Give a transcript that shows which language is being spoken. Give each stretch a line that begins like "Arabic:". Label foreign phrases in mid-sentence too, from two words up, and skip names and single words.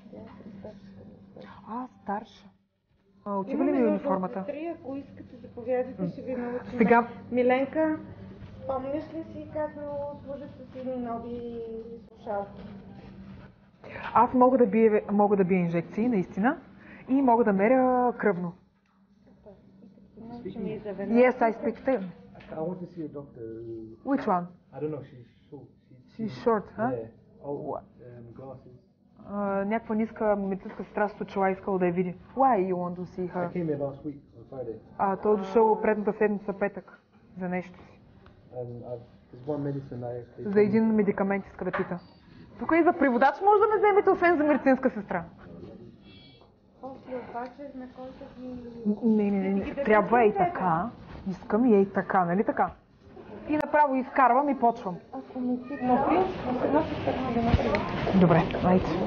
Bulgarian: Старша. Отива ли ми униформата? Ако искате, заповядайте, ще ви научим. Сега... Миленка, помниш ли си как служат с едни нови слушалки? Аз мога да бия инжекции, наистина, и мога да меря кръвно.
English: Yes, I speak Italian. I want to see a doctor. Which one? I don't know, she's short. She's short, huh? Yeah. Oh, glasses.
Bulgarian: Някаква ниска медицинска сестра с очила искала да я види.
English: Why you want to see her? I came here last week on Friday.
Bulgarian: Той дошъл предната седмица петък за нещо си.
English: There's one medicine
Bulgarian: За един медикамент иска да пита. Тук и за преводач може да ме вземете, освен за медицинска сестра. Не. Трябва и така. Искам и така, нали така? И направо изкарвам и почвам. Добре, айде.